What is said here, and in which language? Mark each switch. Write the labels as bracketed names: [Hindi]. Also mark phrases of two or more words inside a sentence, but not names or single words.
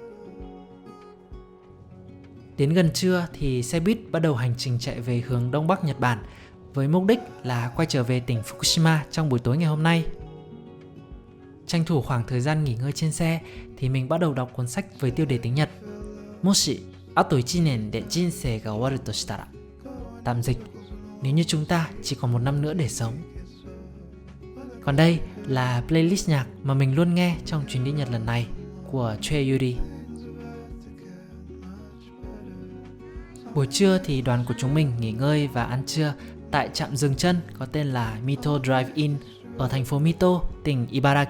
[Vietnamese] Đến gần trưa thì xe buýt bắt đầu hành trình chạy về hướng Đông Bắc Nhật Bản với mục đích là quay trở về tỉnh Fukushima trong buổi tối ngày hôm nay. Tranh thủ khoảng thời gian nghỉ ngơi trên xe thì mình bắt đầu đọc cuốn sách với tiêu đề tiếng Nhật [Japanese] もし後1年で人生が終わるとしたら. [Vietnamese] Tạm dịch, nếu như chúng ta chỉ còn 1 năm nữa để sống. Còn đây là playlist nhạc mà mình luôn nghe trong chuyến đi Nhật lần này của Choi Yuri. Buổi trưa thì đoàn của chúng mình nghỉ ngơi và ăn trưa tại trạm dừng chân có tên là Mito Drive-In ở thành phố Mito, tỉnh Ibaraki.